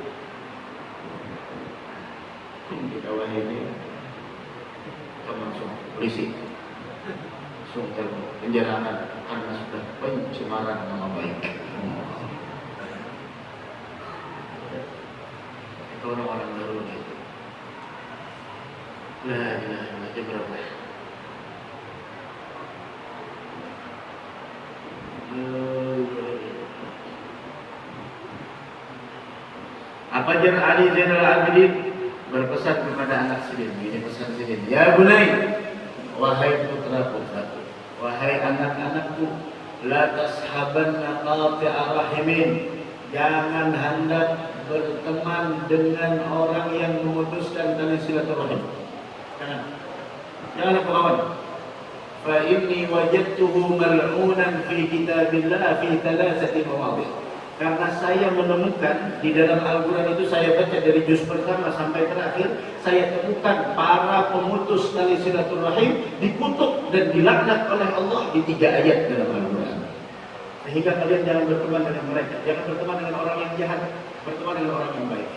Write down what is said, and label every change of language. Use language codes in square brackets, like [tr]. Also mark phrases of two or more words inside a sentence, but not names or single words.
[id] Kita wahai ini langsung polisi, langsung penjarahan karena sudah pencemaran nama baik. Itu orang-orang dahulu itu. [ar] La ilaha illallah. [id] Apa jar Ali Zainal Abidin berpesan kepada anak Sidin? Ini pesan Sidin. [ar] Ya bunai, [id] wahai putra-putraku, wahai anak-anakku, [ar] la tashabanna qati'a rahimin. [id] Jangan hendak berteman dengan orang yang memutuskan tali silaturahim. Jangan kawan. [ar] Fa inni wajadtuhu mal'unan fi kitabillah fi 3 mawadhi'. [id] Karena saya menemukan di dalam Al-Quran itu, saya baca dari juz pertama sampai terakhir, saya temukan para pemutus tali silaturahim dikutuk dan dilaknat oleh Allah di 3 ayat dalam Al-Quran. Sehingga kalian jangan berteman dengan mereka, jangan berteman dengan orang yang jahat, berteman dengan orang yang baik.